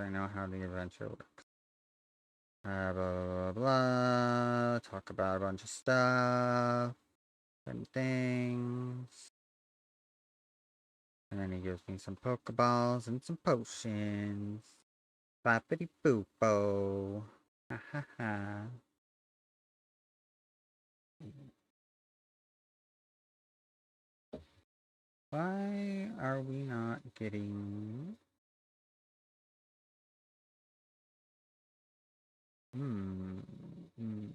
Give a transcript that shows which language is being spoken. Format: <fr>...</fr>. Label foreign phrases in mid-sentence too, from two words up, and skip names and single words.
<en>I know how the adventure works. Blah, blah, blah, blah. Talk about a bunch of stuff and things. And then he gives me some Pokeballs and some potions. Boppity boopo. Ha ha ha. Why are we not getting... Hmm. Hmm.</en>